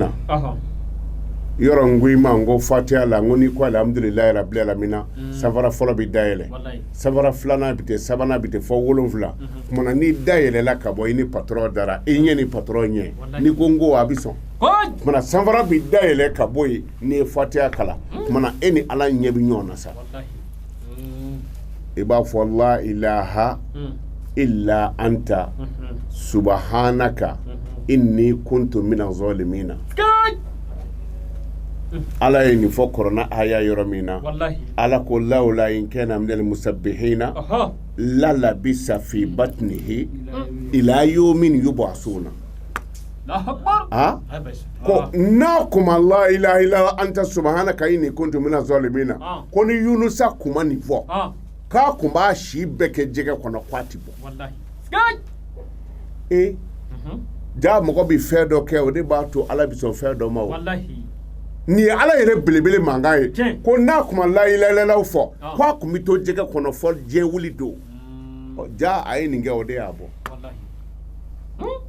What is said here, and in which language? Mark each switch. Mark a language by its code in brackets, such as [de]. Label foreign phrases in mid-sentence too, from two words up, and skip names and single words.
[bm] na yɔrɔ n ko i ma n ko fatiha la n ko n'i ko [ar] الحمد لله رب العالمين [bm] safara fɔlɔ bi dayɛlɛ safara filanan bi ten sabanan bi ten fɔ 7 kumana n'i dayɛlɛla ka bɔ i ni patron dara i ɲɛ ni patron ɲɛ n'i ko n ko a bi sɔn kumana safara bi dayɛlɛ ka bɔ yen n'i ye fatiha kala kumana e ni ala ɲɛ bi ɲɔgɔn na sa i b'a fɔ [ar] لا إله إلا أنت سبحانك إني كنت من الظالمين [bm] ala ye nin fɔ kɔrɔna aya yɔrɔ min na ala ko [ar] لولا أنه كان من المسبحين للبث في بطنه إلى يوم يبعثون [bm] ko na kuma [ar] لا إله إلا أنت سبحانك إني كنت من الظالمين [bm] ko ni yunusa kuma nin fɔ k'a kun b'a si bɛɛ kɛ jɛgɛ kɔnɔ k'a ti bɔ ja mɔgɔ bi fɛn dɔ kɛ o de b'a to ala bi sɔn fɛn dɔ ma o nin ye ala yɛrɛ belebele mankan ye ko n'a kuma layilayilalaw fɔ ko a kun bi to jɛgɛ kɔnɔ fɔ diɲɛ wuli don ja a ye nin kɛ o de y'a bɔ